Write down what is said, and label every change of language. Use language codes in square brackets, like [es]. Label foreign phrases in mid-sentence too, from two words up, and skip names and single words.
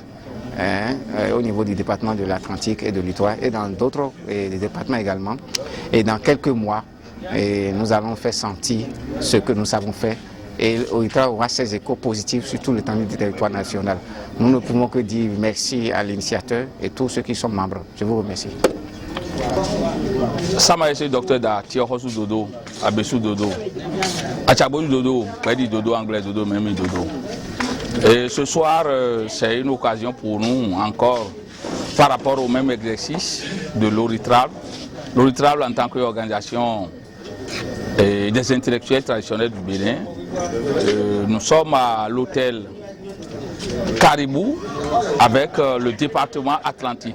[fr] Au niveau du département de l'Atlantique et de littoral et dans d'autres départements également. Et dans quelques mois, nous allons faire sentir ce que nous savons faire et Oritrab aura ses échos positifs sur tout l'étendue du territoire national. Nous ne pouvons que dire merci à l'initiateur et tous ceux qui sont membres. Je vous remercie. [fon] Sama ese docteur da Tiohosu Dodo, Abesu Dodo, Achabou Dodo, Pedi Dodo, Anglais Dodo, Memi Dodo. [fr] Et ce soir, c'est une occasion pour nous encore, par rapport au même exercice de l'Oritrab. L'Oritrab en tant qu'organisation des intellectuels traditionnels du Bénin. Nous sommes à l'hôtel Caribou avec le département Atlantique.